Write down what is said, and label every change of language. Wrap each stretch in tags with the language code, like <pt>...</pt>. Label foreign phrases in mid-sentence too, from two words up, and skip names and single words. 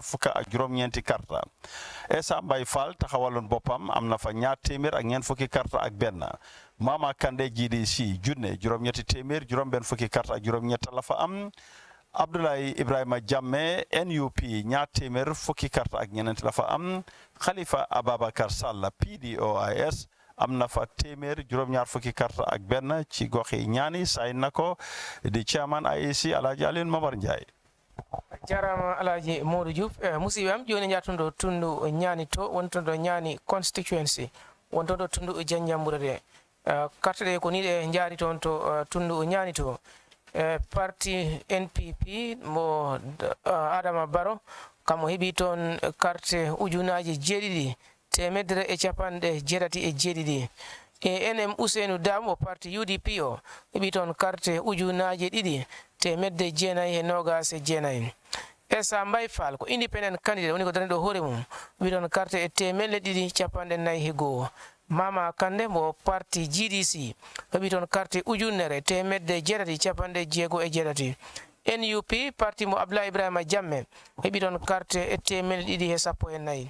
<wo>fukka ak juróom-ñeenti karta Esambay Fall taxawaloon boppam am na fa ñaar téeméer ak ñeent fukki karta ak benn Mama Kande GDC junne juróom-ñetti téeméer juróom-benn fukki karta ak juróom-ñett la fa am Abdoulaye Ibrahima Jamme NUP ñaar téeméer fukki karta ak ñeneent la fa am Khalifa Ababakar Sall PDOIS am na fa téeméer juróom-ñaar fukki karta ak benn ci goxi ñaani say na ko di chairman IEC Alhaji Aliou Momar Njai</wo> <ff>jarama Alhaji Modou Diouf musibam joni jatundo tundu ñaani to wontondo ñaani constituency wontondo tundu Janjambure de carte de ko ni de jaari ton to tundu ñaani to parti NPP mo Adama Barrow kamo heɓi toon carte ujunaji jeeɗiɗi temedere e capanɗe jeetati e jeeɗiɗi ANM Usenu Dabo parti UDP o heɓi toon carte ujunaji ɗiɗi temedde jeenayi e nogas e jeenayi Esambay Fall ko</ff> <en>independent candidate</en> <ff>woni ko dani ɗo hoore mum heɓi toon carte e temedde ɗiɗi capanɗe nayyi e goho Mama Kande mo parti GDC heɓi toon carte ujunnere temedde jeetati capanɗe jeego e jeetati NUP parti mo Abla Ibrahima Jammeh heɓi ɗon carte temel ɗiɗi e sappo e nayyi.</ff>